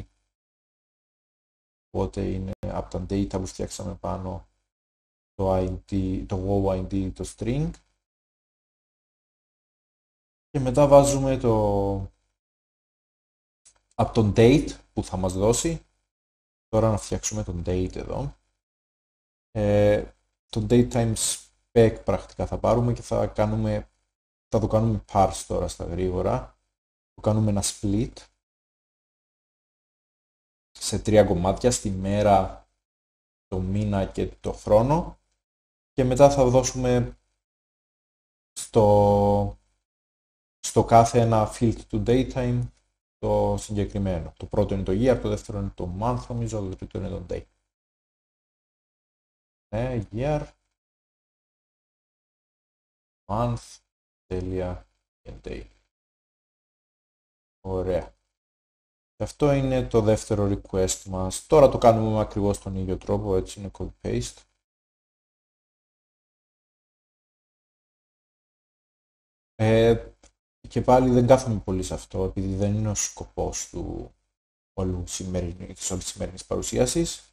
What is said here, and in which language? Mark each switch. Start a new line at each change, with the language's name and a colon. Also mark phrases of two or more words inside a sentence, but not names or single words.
Greek: Οπότε είναι από τα data που φτιάξαμε πάνω το ID, το
English: wow ID,
Greek: το string. Και μετά βάζουμε από τον date που θα μας δώσει. Τώρα να φτιάξουμε τον date εδώ. Το
English: date times spec
Greek: πρακτικά θα πάρουμε και θα το κάνουμε parse τώρα στα γρήγορα. Το κάνουμε ένα split σε 3 κομμάτια, στη μέρα, το μήνα και το χρόνο, και μετά θα δώσουμε στο κάθε ένα field του datetime το συγκεκριμένο. Το πρώτο είναι το year, το δεύτερο είναι το month, νομίζω, το τρίτο είναι το day.
English: Year, month,
Greek: τέλεια και day. Ωραία. Αυτό είναι το δεύτερο request μας. Τώρα το κάνουμε με ακριβώς τον ίδιο τρόπο, έτσι είναι copy-paste. Και πάλι δεν κάθομαι πολύ σε αυτό, επειδή δεν είναι ο σκοπός του όλης σημερινής παρουσίασης.